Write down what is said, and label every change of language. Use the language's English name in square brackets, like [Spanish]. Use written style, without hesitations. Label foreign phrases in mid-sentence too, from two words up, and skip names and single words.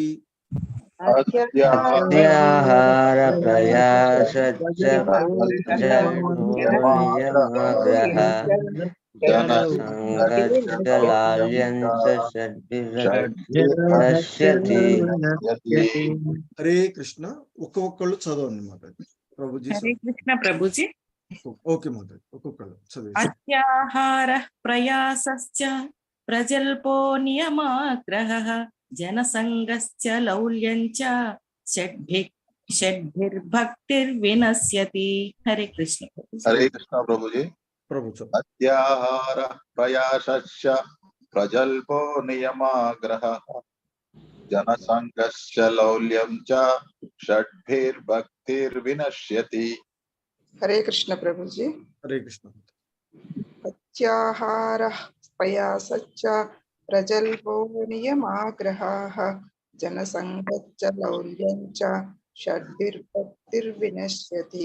[Sanskrit] अत्याहार प्रयासच्च नियमाग्रह जनसंगच्च लाल्यञ्च षड्भिर्नश्यति [Telugu] हरे कृष्ण ఒక్కొక్కళ్ళు చదవండి మాతాజీ ప్రభుజీ హరే కృష్ణ ప్రభుజీ. ఓకే మాతాజీ ఒక్కొక్కళ్ళు చదివి [Sanskrit] अत्याहार प्रयासश्च प्रजल्पो नियमाग्रहः जनसंगश्च लौल्यंच षड्भिर्भक्तिर्विनश्यति. [Telugu] హరే కృష్ణ. हरे कृष्ण प्रभु जी. ప్రభు చదువు [Sanskrit] अत्याहार प्रयासश्च प्रजल्पो नियमाग्रह जनसंगश्च लौल्यं च षड्भिर्भक्तिर्विनश्यति. [Telugu] हरे कृष्ण प्रभु जी. हरे कृष्ण [Sanskrit] अत्याहारः प्रयासच्च प्रजल्पो नियमाग्रहाः जनसंगच्च लौल्यञ्च षड्भिर्भक्तिर्विनश्यति.